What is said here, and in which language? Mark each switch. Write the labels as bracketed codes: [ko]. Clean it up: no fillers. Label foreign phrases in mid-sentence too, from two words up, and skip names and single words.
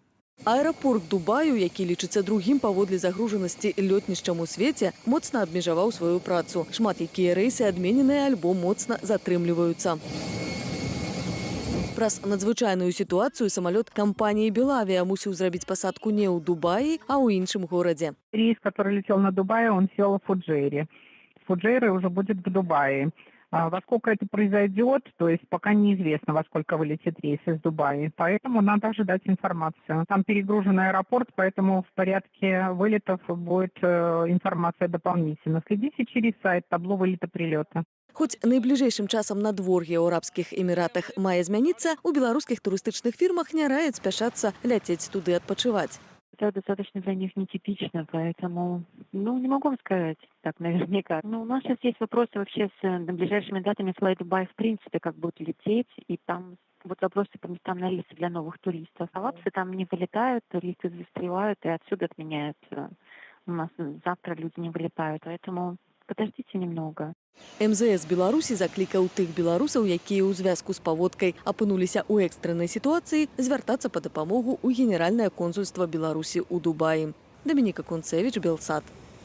[be] Аэрапорт Дубаю, які лічыцца другім паводле загружанасці лётнішчам у свеце, моцна абмежаваў сваю працу. Шмат якія рэйсы адмененыя альбо моцна затрымліваюцца. Праз надзвычайную сітуацыю самалёт кампаніі «Белавия» мусіў зрабіць пасадку не ў Дубаі, а ў іншым горадзе. [ru] Рейс, который летел на Дубай, он сел в Фуджейре. Фуджейра уже будет в Дубае. Во сколько это произойдет, то есть пока неизвестно, во сколько вылетит рейс из Дубая. Поэтому надо ожидать информацию. Там перегруженный аэропорт, поэтому в порядке вылетов будет информация дополнительно. Следите через сайт табло вылета-прилета. [be] Хоць найбліжэйшым часам надвор'е ў арабскіх эміратах мае змяніцца, у беларускіх турыстычных фірмах не раяць спяшацца ляцець туды адпачываць. [ru] Это достаточно для них нетипично, поэтому, не могу вам сказать так наверняка. У нас сейчас есть вопросы вообще с ближайшими датами Fly Dubai, в принципе, как будут лететь, и там вот вопросы по местам на рейсы для новых туристов. Арабцы там не вылетают, туристы застревают и отсюда отменяют. У нас завтра люди не вылетают, поэтому подождите немного. [be] МЗС Беларусі заклікаў тых беларусаў, якія ў звязку з паводкай апынуліся ў экстрэннай сітуацыі, звяртацца па дапамогу ў Генеральнае консульства Беларусі ў Дубаі. Дамініка Кунцевіч, Белсат.